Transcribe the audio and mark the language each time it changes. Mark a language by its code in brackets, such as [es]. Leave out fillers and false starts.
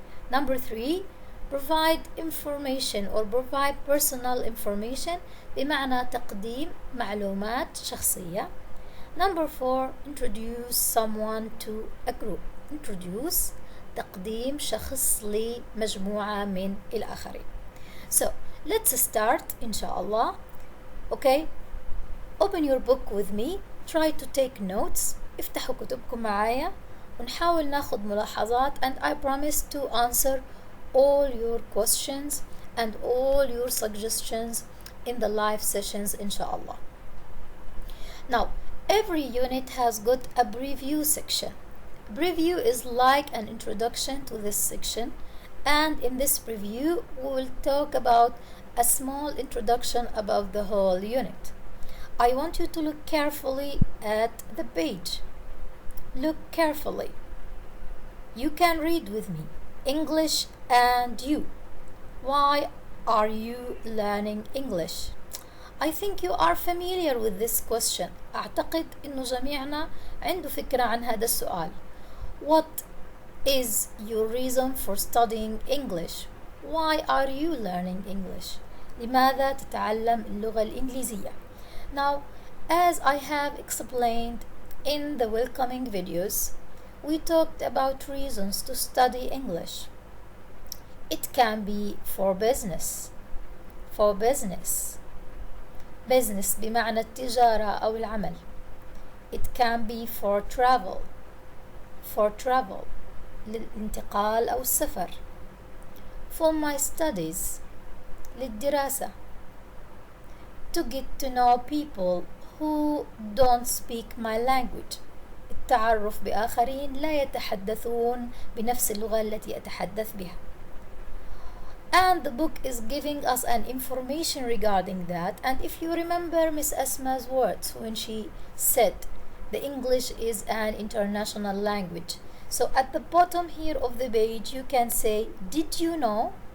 [en] Number 3, provide information or provide personal information [ar] بمعنى تقديم معلومات شخصية. [en] Number 4, introduce someone to a group. [ar] Introduce تقديم شخص لمجموعة من الآخرين. [en] So let's start inshallah. Okay, open your book with me. Try to take notes. [ar] افتحوا كتبكم معايا ونحاول ناخد ملاحظات, [en] and I promise to answer all your questions and all your suggestions in the live sessions inshallah. Now, every unit has got a preview section. Preview is like an introduction to this section, and in this preview we will talk about a small introduction about the whole unit. I want you to look carefully at the page. Look carefully. You can read with me. English and you. Why are you learning English? I think you are familiar with this question. [ar] أعتقد إنه جميعنا عنده فكرة عن هذا السؤال. [en] What is your reason for studying English? Why are you learning English? [ar] لماذا تتعلم اللغة الإنجليزية? [en] Now, as I have explained in the welcoming videos, we talked about reasons to study English. It can be for business. For business. [ar] Business بمعنى التجارة أو العمل. [en] It can be for travel. For travel [ar] للانتقال أو السفر. [en] For my studies [ar] للدراسة. [en] To get to know people who don't speak my language. [ar] التعرف بآخرين لا يتحدثون بنفس اللغة التي أتحدث بها. [en] And the book is giving us an information regarding that. And if you remember Miss Asma's words when she said the English is an international language. So at the bottom here of the page you can say, did you know?